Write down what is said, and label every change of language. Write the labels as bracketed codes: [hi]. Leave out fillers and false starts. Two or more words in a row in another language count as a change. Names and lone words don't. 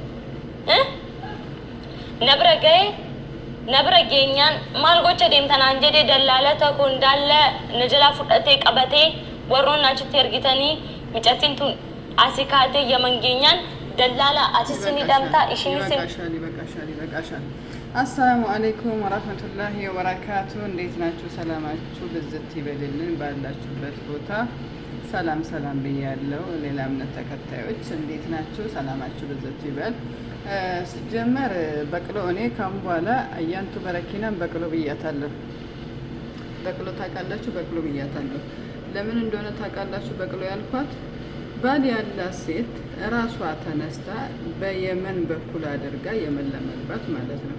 [om] na bira geenyaan maal gocha deemtanaan jedhee dallaalata kun daalla na jalaa fudhatee qabatee warroon achitti ergitanii micattiin tun asii kaatee Yaman geenyaan dallala asisini damtaa ishiin [ar] السلام عليكم ورحمة الله وبركاته [am] እንዴት ናችሁ ሰላማችሁ በዘት ይበልልን ባላችሁበት ቦታ ሰላም ብያለሁ ሌላ እምነት ተከታዮች እንዴት ናችሁ ሰላማችሁ በዘት ይበል ሲጀመር በቅሎ እኔ ካም በኋላ አያንቱ በረኪናም በቅሎ ብያታለሁ በቅሎ ታውቃላችሁ በቅሎ ብያታለሁ ለምን እንደሆነ ታውቃላችሁ በቅሎ ያልኳት ባል ያላት ሴት ራሷ ተነስታ በየመን በኩል አድርጋ የመን ለመግባት ማለት ነው